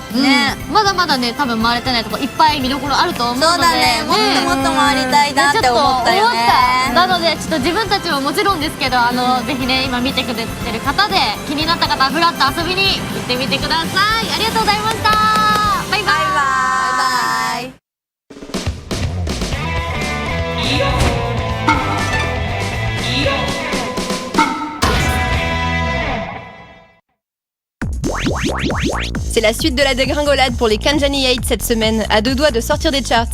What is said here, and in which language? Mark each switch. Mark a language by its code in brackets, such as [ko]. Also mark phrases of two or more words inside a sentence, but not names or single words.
[ja] ね、まだまだね、多分回れてないとこいっぱい見どころあると思うので、そうだね。もっともっと回りたいなって思ったよね。なのでちょっと自分たちももちろんですけど、ぜひね今見てくれてる方で気になった方はフラッと遊びに行ってみてください。ありがとうございました。バイバイ。バイバイ。 [fr] C'est la suite de la dégringolade pour les Kanjani 8 cette semaine, à deux doigts de sortir des charts.